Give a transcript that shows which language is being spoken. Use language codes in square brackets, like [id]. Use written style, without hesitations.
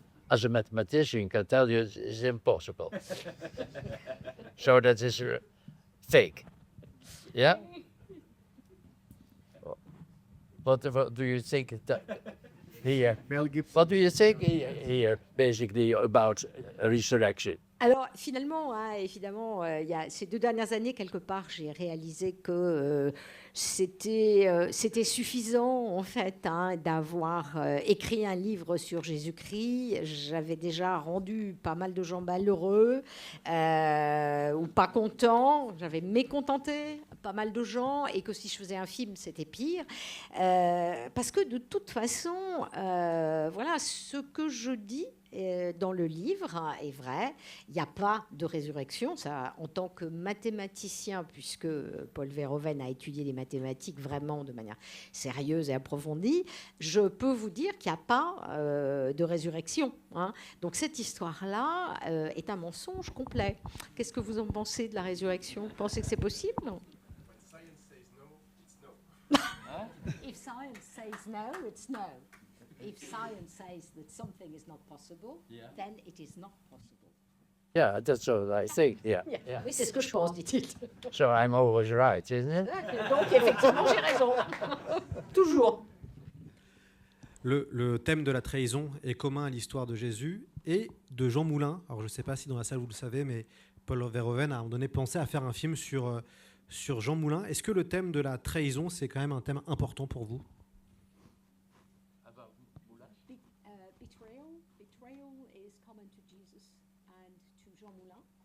[en] As a mathematician, I can tell you it's impossible. So that is fake. Yeah? What do you think here? What do you think here, basically, about resurrection? [fr] Alors finalement, évidemment, il y a ces 2 dernières années, quelque part, j'ai réalisé que c'était suffisant, en fait, d'avoir écrit un livre sur Jésus-Christ. J'avais déjà rendu pas mal de gens malheureux ou pas contents. J'avais mécontenté pas mal de gens, et que si je faisais un film, c'était pire. Parce que de toute façon, voilà, ce que je dis dans le livre est vrai. Il n'y a pas de résurrection. Ça, en tant que mathématicien, puisque Paul Verhoeven a étudié les mathématiques vraiment de manière sérieuse et approfondie, je peux vous dire qu'il n'y a pas de résurrection. Donc cette histoire-là est un mensonge complet. Qu'est-ce que vous en pensez de la résurrection ? Vous pensez que c'est possible ? [en] If science says no, it's no. If science says that something is not possible, then it is not possible. Yeah, that's what I think. Yeah. [fr] Oui, c'est ce que je pense, dit-il. [en] So I'm always right, isn't it? [fr] Donc effectivement, j'ai raison. Toujours. Le thème de la trahison est commun à l'histoire de Jésus et de Jean Moulin. Alors je ne sais pas si dans la salle vous le savez, mais Paul Verhoeven a à un moment donné pensé à faire un film sur Jean Moulin. Est-ce que le thème de la trahison, c'est quand même un thème important pour vous ? [en] Betrayal is common to Jesus and to Jean Moulin.